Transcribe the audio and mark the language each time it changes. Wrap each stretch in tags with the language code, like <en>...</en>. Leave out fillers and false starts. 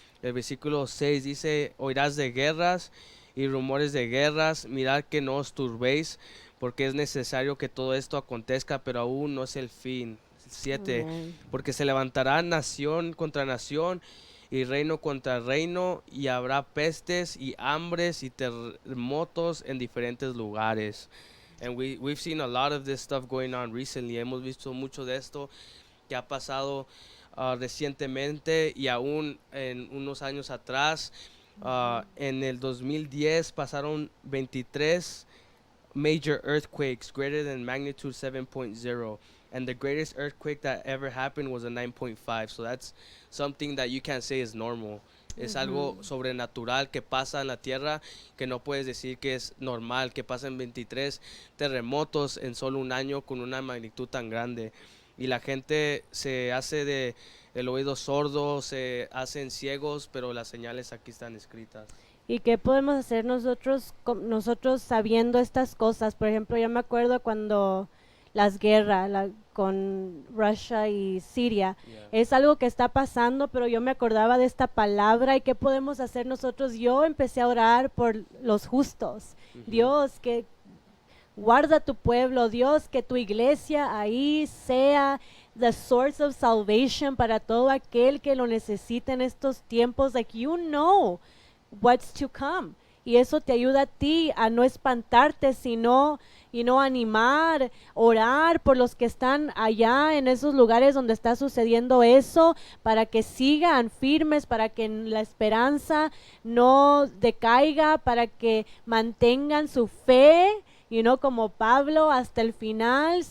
<es>El versículo 6 dice: oirás de guerras y rumores de guerras, mirad que no os turbéis, porque es necesario que todo esto acontezca, pero aún no es el fin.</es> <en>7,</en> <es>Amén. porque se levantará nación contra nación y reino contra reino, y habrá pestes y hambres y terremotos en diferentes lugares.</es> <en>And we've seen a lot of this stuff going on recently.</en> <es>Hemos visto mucho de esto que ha pasado recientemente y aún en unos años atrás. En el 2010 pasaron</es> <en>23 major earthquakes greater than magnitude 7.0, and the greatest earthquake that ever happened was a 9.5. So that's something that you can't say is normal.</en> <es>Es algo sobrenatural que pasa en la tierra, que no puedes decir que es normal, que pasen 23 terremotos en solo un año con una magnitud tan grande. Y la gente se hace de el oído sordo, se hacen ciegos, pero las señales aquí están escritas. ¿Y qué podemos hacer nosotros, nosotros sabiendo estas cosas? Por ejemplo, yo me acuerdo cuando las guerras con Rusia y Siria, es algo que está pasando, pero yo me acordaba de esta palabra y qué podemos hacer nosotros. Yo empecé a orar por los justos. Dios, que guarda tu pueblo, Dios, que tu iglesia ahí sea</es> <en>the source of salvation</en> <es>para todo aquel que lo necesite en estos tiempos.</es> <en>Like, you know what's to come.</en> <es>Y eso te ayuda a ti a no espantarte, sino animar, orar por los que están allá en esos lugares donde está sucediendo eso, para que sigan firmes, para que la esperanza no decaiga, para que mantengan su fe, como Pablo hasta el final.</es>